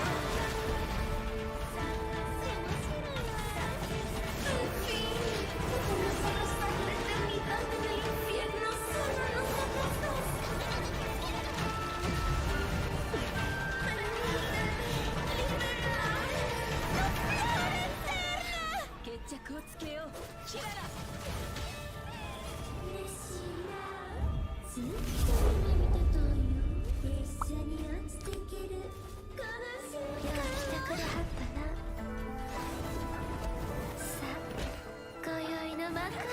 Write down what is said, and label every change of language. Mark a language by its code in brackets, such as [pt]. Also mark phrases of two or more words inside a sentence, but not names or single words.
[es] ¡Al fin! ¡Podemos abrazar la eternidad en el infierno solo nosotros dos! ¡Permíteme liberar la flor eterna! [ja] 決着をつけよう、キララ。嬉しいな。ずっと夢見てたんよ。列車に落ちてける悲しみが。よう来てくれはったな。さあ、今宵の幕開けや。